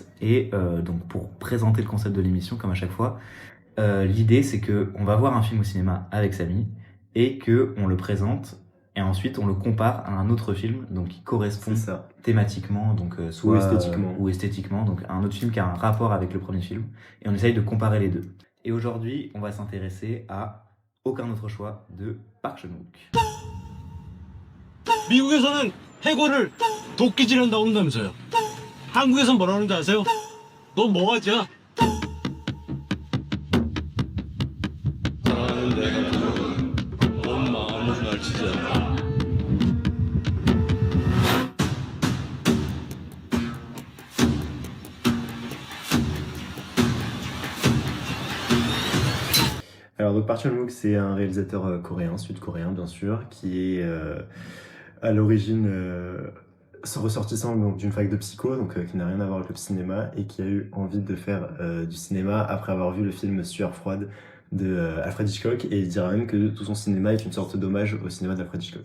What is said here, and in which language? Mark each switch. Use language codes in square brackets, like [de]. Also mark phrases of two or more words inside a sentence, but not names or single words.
[fr] Et donc pour présenter le concept de l'émission, comme à chaque fois, l'idée c'est que on va voir un film au cinéma avec Samy et que on le présente et ensuite on le compare à un autre film donc qui correspond C'est ça. thématiquement, donc soit Ou esthétiquement. ou esthétiquement, donc un autre film qui a un rapport avec le premier film et on essaye de comparer les deux. Et aujourd'hui, on va s'intéresser à Aucun autre choix de Park Chan-wook. [ko] 미국에서는 해고를 도끼질한다고 한다면서요. 한국에선 뭐라는지 아세요? 너 뭐하지야? 사랑하는 내가 온 마음으로 날 지지한다. [fr] Alors, donc Park Chan-wook, c'est un réalisateur coréen, sud-coréen bien sûr, qui est à l'origine ressortissant donc, d'une fac de psycho, donc qui n'a rien à voir avec le cinéma, et qui a eu envie de faire du cinéma après avoir vu le film Sueur froide de Alfred Hitchcock, et il dira même que tout son cinéma est une sorte d'hommage au cinéma d'Alfred Hitchcock,